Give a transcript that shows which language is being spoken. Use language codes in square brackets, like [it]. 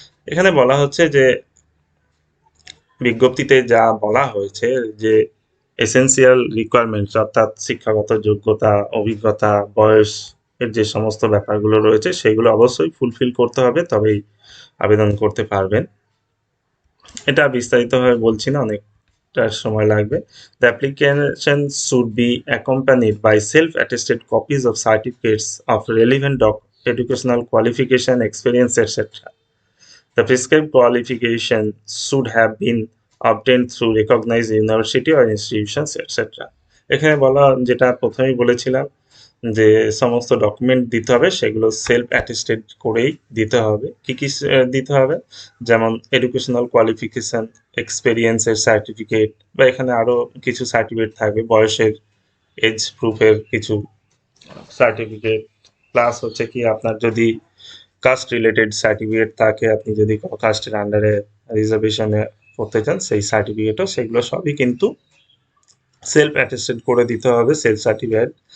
[bn] এখানে বলা হচ্ছে যে বিজ্ঞপ্তিতে যা বলা হয়েছে যে এসেন্সিয়াল রিকোয়ারমেন্টস অর্থাৎ শিক্ষাগত যোগ্যতা, অভিজ্ঞতা, বয়স এর যে সমস্ত ব্যাপারগুলো রয়েছে সেগুলো অবশ্যই ফুলফিল করতে হবে, তবেই আবেদন করতে পারবেন। এটা বিস্তারিতভাবে বলছি না, অনেকটা সময় লাগবে। [en] The application should be accompanied by self attested copies of certificates of relevant educational qualification, experience etcetera. The prescribed qualification should have been obtained through recognized university or institutions, etc. [bn] এখানে বলা, যেটা প্রথমেই বলেছিলাম যে সমস্ত ডকুমেন্ট দিতে হবে, সেগুলো সেলফ অ্যাটেস্টেড করেই দিতে হবে। কি কি দিতে হবে? যেমন এডুকেশনাল কোয়ালিফিকেশন, এক্সপেরিয়েন্সের সার্টিফিকেট, বা এখানে আরও কিছু সার্টিফিকেট থাকবে, বয়সের এজ প্রুফের কিছু সার্টিফিকেট, প্লাস হচ্ছে কি আপনার যদি কাস্ট রিলেটেড সার্টিফিকেট থাকে, আপনি যদি কোনো কাস্টের আন্ডারে রিজার্ভেশনে করতে চান সেই সার্টিফিকেটও, সেগুলো সবই কিন্তু সেলফ অ্যাটেস্টেড করে দিতে হবে, সেলফ সার্টিফিকেট।